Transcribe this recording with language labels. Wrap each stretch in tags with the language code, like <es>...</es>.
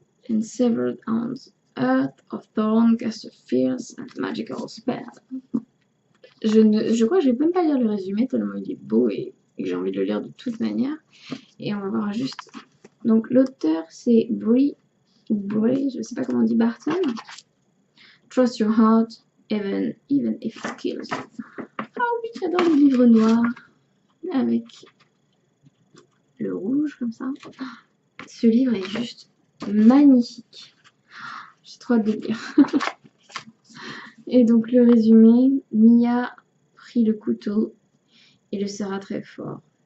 <en>And severed on earth of thorn cast a fierce and magical spell.</en> <fr>Je crois que je vais même pas lire le résumé tellement il est beau et que j'ai envie de le lire de toute manière. Et on va voir juste. Donc l'auteur c'est Brie, je sais pas comment on dit, Barton.</fr> <en>Trust your heart, even if it kills you.</en> <fr>Ah oui, j'adore les livres noirs avec le rouge comme ça. Ce livre est juste magnifique. J'ai trop hâte de lire. Et donc le résumé, Mia prit le couteau et le serra très fort.</fr>